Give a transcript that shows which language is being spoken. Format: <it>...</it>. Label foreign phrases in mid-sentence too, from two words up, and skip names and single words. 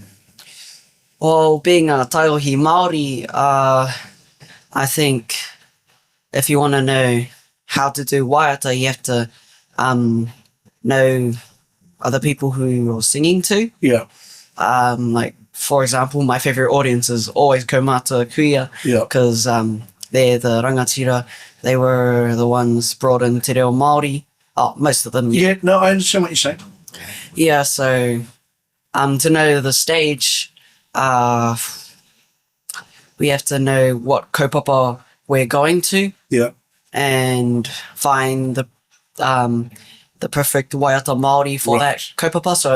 <en>Well, being a</en> <mi>taiohi Māori,</mi> <en>I think if you want to know how to do waiata, you have to know other people who you're singing to. Yeah. Like, for example, my favourite audience is always</en> <mi>Kaumata Kuia.</mi> <en>Yeah. Because they're the rangatira. They were the ones brought in</en> <mi>te reo Māori.</mi> <en>Oh, most of them. Yeah, no, I understand what you're saying. Yeah, so to know the stage, we have to know what kaupapa we're going to. Yeah. And find the perfect</en> <mi>waiata Māori</mi> <en>for that kaupapa. So</en>